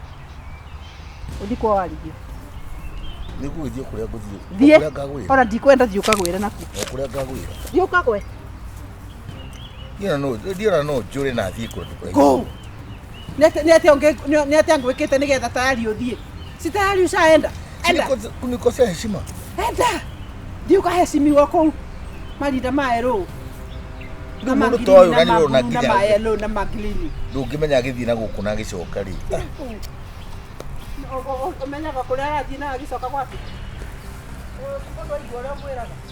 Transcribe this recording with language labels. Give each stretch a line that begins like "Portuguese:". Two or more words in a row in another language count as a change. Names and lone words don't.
Kikuyu: Ũthi kwa Warigia. Nĩgũgĩthiĩ kũrĩa ngũthiĩ. Kũrĩa ngagwĩra. Ona ndikwenda thiĩ ũkagwĩre naku. Kũrĩa ngagwĩra. Thiĩ ũkagwe. Ndiona no njũre na thiĩ kũrĩa ndũkaingĩra.
English: Go.
Kikuyu: Nĩatĩa ngwĩkĩte nĩgetha tayari ũthiĩ.
Swahili: Si tayari ushaenda. Enda. Kunikosea heshima. Enda.
Kikuyu: Thiĩ ũkaheshimiwa kũu. Marinda maerũ. Na mũndũ ta ũyũ na nĩũrona nginya na maelo na maglini. Ndũngĩmenya agĩthiĩ na gũkũ na agĩcoka rĩ. Ũmenyaga kũrĩa arathiĩ na agĩcoka gwake. Mũndũ aigua ũrĩa mwĩraga.